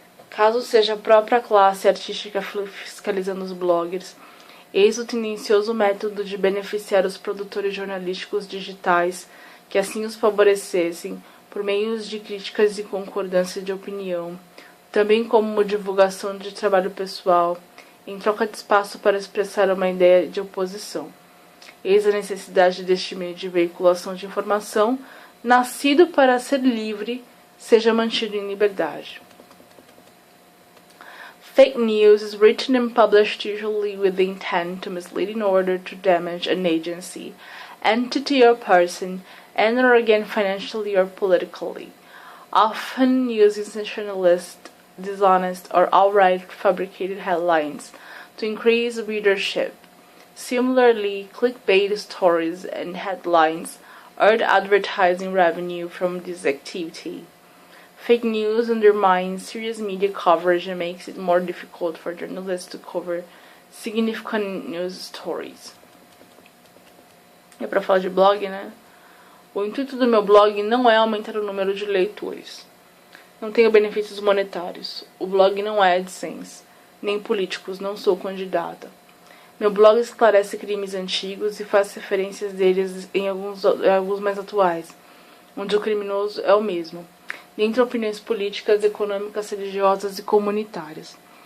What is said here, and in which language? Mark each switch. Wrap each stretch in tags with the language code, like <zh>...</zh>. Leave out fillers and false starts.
<pt>Caso seja a própria classe artística fiscalizando os bloggers, eis o tendencioso método de beneficiar os produtores jornalísticos digitais que assim os favorecessem por meios de críticas e concordância de opinião, também como divulgação de trabalho pessoal, em troca de espaço para expressar uma ideia de oposição. Eis a necessidade deste meio de veiculação de informação, nascido para ser livre, seja mantido em liberdade.</pt> <en>Fake news is written and published usually with the intent to mislead in order to damage an agency, entity or person, and or again financially or politically, often using sensationalist, dishonest, or outright fabricated headlines to increase readership. Similarly, clickbait stories and headlines earn advertising revenue from this activity. Fake news undermines serious media coverage and makes it more difficult for journalists to cover significant news stories.</en> <pt>É para falar de blog, né? O intuito do meu blog não é aumentar o número de leitores. Não tenho benefícios monetários. O blog não é AdSense. Nem políticos, não sou candidata. Meu blog esclarece crimes antigos e faz referências deles em alguns mais atuais, onde o criminoso é o mesmo, dentre opiniões políticas, econômicas, religiosas e comunitárias.</pt>